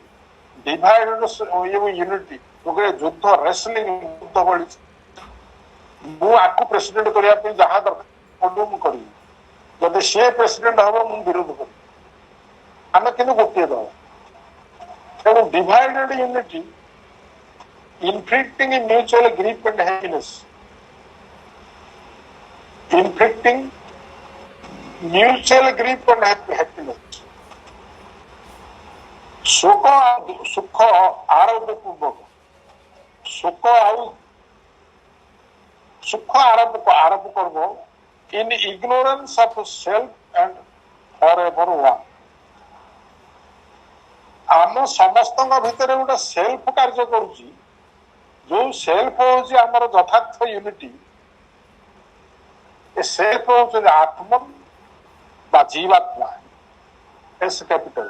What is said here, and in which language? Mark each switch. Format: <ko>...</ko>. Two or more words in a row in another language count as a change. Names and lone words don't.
<en>divided unity</en> <or>ଗୋଟେ ଯୁଦ୍ଧ ରେସଲିଂ ଯୁଦ୍ଧ ଭଳି। ମୁଁ ଆକୁ ପ୍ରେସିଡେଣ୍ଟ କରିବା ପାଇଁ ଯାହା ଦରକାର ମୁଁ କରିବି, ଯଦି ସିଏ ପ୍ରେସିଡେଣ୍ଟ ହବ ମୁଁ ବିରୋଧ କରିବି। ଆମେ କିନ୍ତୁ ଗୋଟିଏ ଦଳ।</or> <en>ତେଣୁ divided unity inflicting mutual grief and happiness, inflicting mutual grief and happiness,</en> <or>ସୁଖ ଆରୋପ ପୂର୍ବକ ସୁଖ ଆରୋପ କରିବ</or> <en>in ignorance of self and forever one।</en> <or>ଆମ ସମସ୍ତଙ୍କ ଭିତରେ ଗୋଟେ ସେଲ୍ଫ କାର୍ଯ୍ୟ କରୁଛି। ଯୋଉ ସେଲ୍ଫ ହଉଛି ଆମର ଯଥାର୍ଥ ୟୁନିଟି। ଏ ସେଲ୍ଫ ହଉଛନ୍ତି ଆତ୍ମ ବା ଜୀବାତ୍ମା,</or> <en>S capital.</en>